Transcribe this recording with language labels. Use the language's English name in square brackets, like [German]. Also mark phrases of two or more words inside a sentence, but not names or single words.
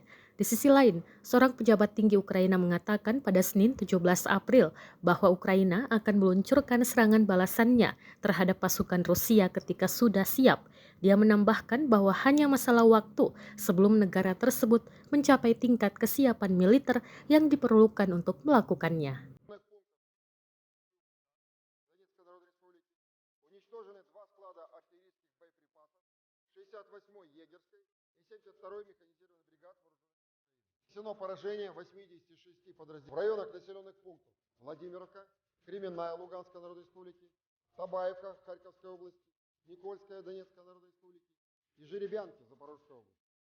[Indonesian] Di sisi lain, seorang pejabat tinggi Ukraina mengatakan pada Senin 17 April bahwa Ukraina akan meluncurkan serangan balasannya terhadap pasukan Rusia ketika sudah siap. Dia menambahkan bahwa hanya masalah waktu sebelum negara tersebut mencapai tingkat kesiapan militer yang diperlukan untuk melakukannya. [Russian] Донецкой Народной Республики уничтожены два склада артиллерийских боеприпасов 68-й егерской и 72-й механизированной бригад вооруженных сил Украины. Нанесено поражение 86 подразделений в районах населенных пунктов Владимировка, Кременная Луганской Народной Республики, Табаевка Харьковской области, Никольская Донецкой Народной Республики и Жеребянки Запорожской области.